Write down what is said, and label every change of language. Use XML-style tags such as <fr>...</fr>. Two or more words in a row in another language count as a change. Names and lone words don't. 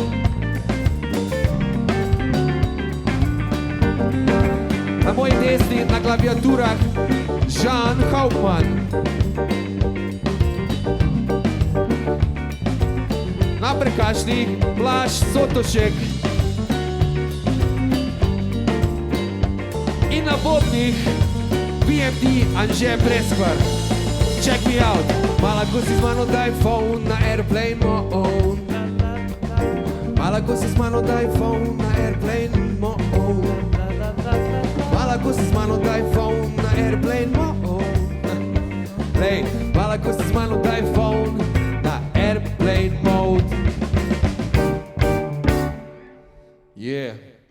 <sl>na moji desni na klaviaturah Žan Hauptmann, na prekašnih Blaž Sotošek in na bobnih BMD Anže Preskvar.</sl> <en>Check me out.</en> <sl>Mala, ko si z mano, daj phone na</sl> <en>airplane mode.</en> <sl>Mala, ko si z mano, daj phone na</sl> <en>airplane mode.</en> <sl>Mala, ko si z mano, daj phone na</sl> <en>airplane mode.</en> <sl>Hey, mala, ko si z mano, daj phone na</sl> <en>airplane mode. Yeah.</en>